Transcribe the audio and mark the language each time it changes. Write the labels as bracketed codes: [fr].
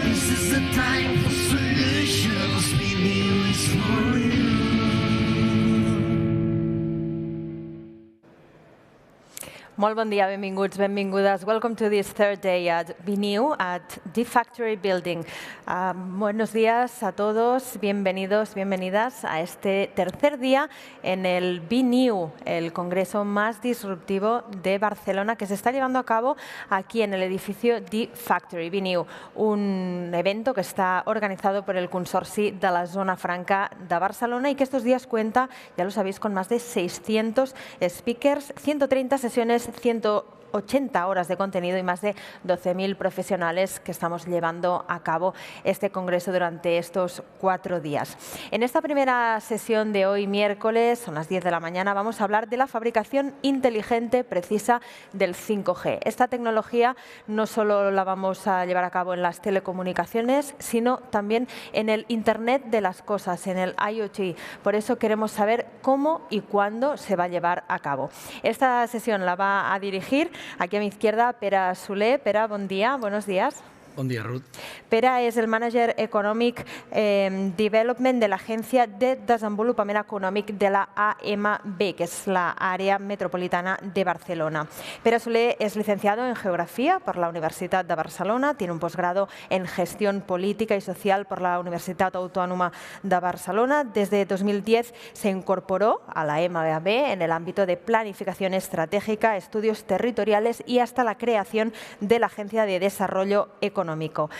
[en] This is the time for solutions. Be new is for you. [ca] Molt bon dia, benvinguts, benvingudes. [en] Welcome to this third day at BNew at D-Factory Building. [es] Buenos días a todos, bienvenidos, bienvenidas a este tercer día en el BNew, el congreso más disruptivo de Barcelona que se está llevando a cabo aquí en el edificio D-Factory, BNew, un evento que está organizado por el Consorci de la Zona Franca de Barcelona y que estos días cuenta, ya lo sabéis, con más de 600 speakers, 130 sesiones, 180 horas de contenido y más de 12.000 profesionales que estamos llevando a cabo este congreso durante estos 4 días. En esta primera sesión de hoy, miércoles, son las 10 de la mañana, vamos a hablar de la fabricación inteligente precisa del 5G. Esta tecnología no solo la vamos a llevar a cabo en las telecomunicaciones, sino también en el Internet de las cosas, en el IoT. Por eso queremos saber cómo y cuándo se va a llevar a cabo. Esta sesión la va a dirigir aquí a mi izquierda Pere Soler. Pere, [ca] bon dia, [es] buenos días. [ca] Bon dia, Ruth. Pere és el Manager Economic Development de l'Agència de Desenvolupament Econòmic de la AMB, [es] que es la área metropolitana de Barcelona. Pere Soler es licenciado en Geografía por la Universitat de Barcelona, tiene un posgrado en Gestión Política y Social por la Universitat Autónoma de Barcelona. Desde 2010 se incorporó a la AMB en el ámbito de planificación estratégica, estudios territoriales y hasta la creación de la Agencia de Desarrollo Económico.